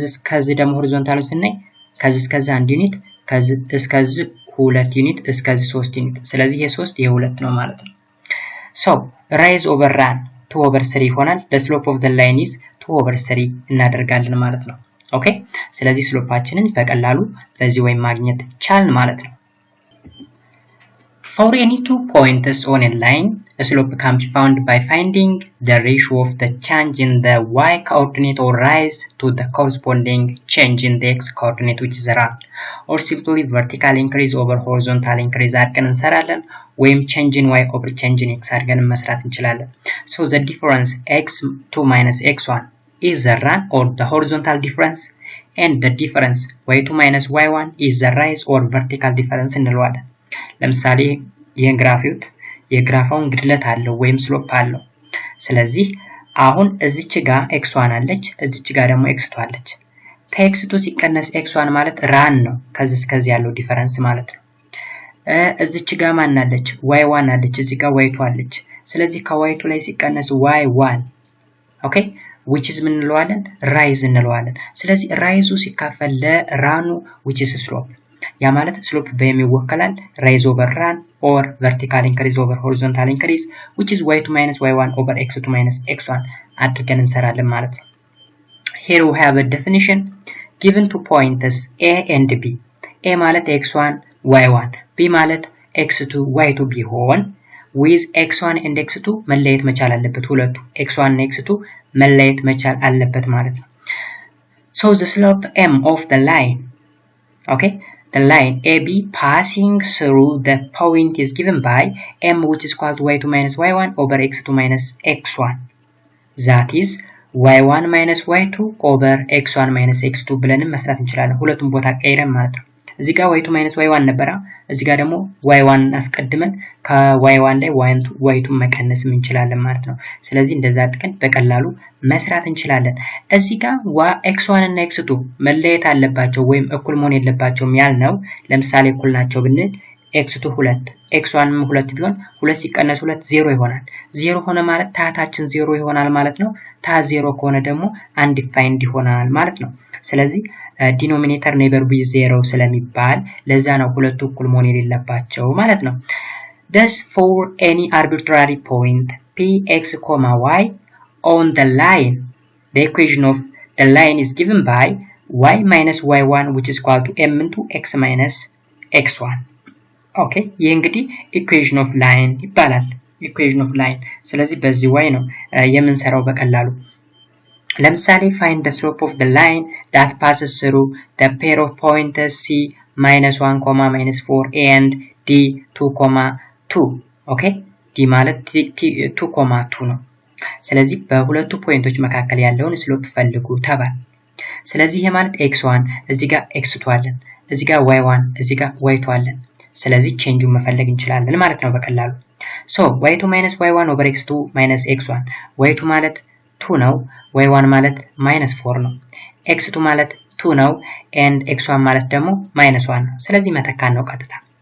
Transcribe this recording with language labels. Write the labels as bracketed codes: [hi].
[am] ከዚህ ደግሞ ሆሪዞንታል ስናይ ከዚህ እስከዚህ 1 ዩኒት ከዚህ እስከዚህ 2 ዩኒት እስከዚህ 3 ዩኒት ስለዚህ የ3 የ2 ነው ማለት ነው [en] so rise over run 2 over 3 [am] ይሆናል [en] the slope of the line is 2 over 3 [am] እናደርጋለን ማለት ነው ኦኬ ስለዚህ ስሎፓችንን በቀላሉ በዚህ ወይ ማግኘት ቻልን ማለት ነው [en] For any two points on a line, a slope can be found by finding the ratio of the change in the y coordinate or rise to the corresponding change in the x coordinate, which is run, or simply vertical increase over horizontal increase [am] አድርገን እንሰራለን ወይም [en] change in y over change in x [am] አድርገን መስራት እንችላለን. [en] So the difference x2 minus x1 is the run or the horizontal difference, and the difference y2 minus y1 is the rise or vertical difference [am] እንለዋለን. ለምሳሌ ይሄን ግራፊውት የግራፋውን ግድለት አለው ወይም ስሎፕ አለው። ስለዚህ አሁን እዚች ጋር x1 አለች፣ እዚች ጋር ደግሞ x2 አለች። x2 ሲቀነስ x1 ማለት ራን ነው፣ ከዚህ እስከዚህ ያለው ዲፈረንስ ማለት ነው። እዚች ጋር ማን አለች? y1 አለች፣ እዚህ ጋር y2 አለች። ስለዚህ ከy2 ላይ ሲቀነስ y1 ኦኬ which is ምን እንለዋለን? ራይዝ እንለዋለን። ስለዚህ ራይዙ ሲካፈል ለራኑ [en] which is slope [am] ያ ማለት ስሎፕ በሚወከላል ራይዝ ኦቨር ራን [en] or vertical increase over horizontal increase which is y2 minus y1 over x2 minus x1 [am] አድርገን እንሰራለን ማለት ነው። [en] Here we have a definition given two points a and b. [am] a ማለት x1 y1 b ማለት x2 y2 ቢሆን [en] with x1 and x2 [am] መለየት መቻል አለበት። ሁለቱ x1 and x2 መለየት መቻል አለበት ማለት ነው። [en] So the slope m of the line, okay, the line AB passing through the point is given by m which is equal to y2 minus y1 over x2 minus x1. That is y1 minus y2 over x1 minus x2 [am] ብለን መስራት እንችላለን። ሁለቱም ቦታ ቀይረን ማለት ነው። እዚህ ጋር y2 minus y1 ነበር፣ እዚህ ጋር ደግሞ y1 አስቀድመን ከy1 ላይ y2 መቀነስ እንችላለን ማለት ነው። ስለዚህ እንደዛ አድርገን በቀላሉ መስራት እንችላለን። እዚህ ጋር x1 እና x2 መለየት አለባቸው ወይም እኩል መሆን የለባቸውም ያልነው ለምሳሌ እኩል ናቸው ብንል x2 2 x1 2 ቢሆን 2 ሲቀነስ 2 0 ይሆናል። 0 ሆነ ማለት ታታችን 0 ይሆናል ማለት ነው። ታ 0 ከሆነ ደግሞ undefined ይሆናል ማለት ነው። ስለዚህ ዲኖሚኔተር ኔቨር ቢ 0 ስለሚባል ለዛ ነው ሁለቱ እኩል መሆን የሌለባቸው ማለት ነው። [en] Thus for any arbitrary point px, y on the line, the equation of the line is given by y minus y1 which is equal to m into x minus x1. Okay, [am] ይሄ እንግዲህ [en] equation of line [am] ይባላል። [en] equation of line ስለዚህ በዚህ way [am] ነው የምንሰራው በቀላሉ። ለምሳሌ [en] find the slope of the line that passes through the pair of points c minus 1, minus 4 and d 2, 2. [am] okay, d ማለት 2, 2 ነው። ስለዚህ በሁለቱ ፖይንቶች መካከል ያለውን ስሎፕ ፈልጉ ተባለ። ስለዚህ ይሄ ማለት x1 እዚህ ጋር x2 አለን፣ እዚህ ጋር y1 እዚህ ጋር y2 አለን። ስለዚህ ቼንጁን መፈለግ እንችላለን ማለት ነው በቀላሉ። [en] so y2 minus y1 over x2 minus x1 [am] y2 ማለት 2 ነው፣ y1 ማለት -4 ነው፣ x2 ማለት 2 ነው and x1 ማለት ደግሞ -1 ነው። ስለዚህ መተካን ነው ቀጥታ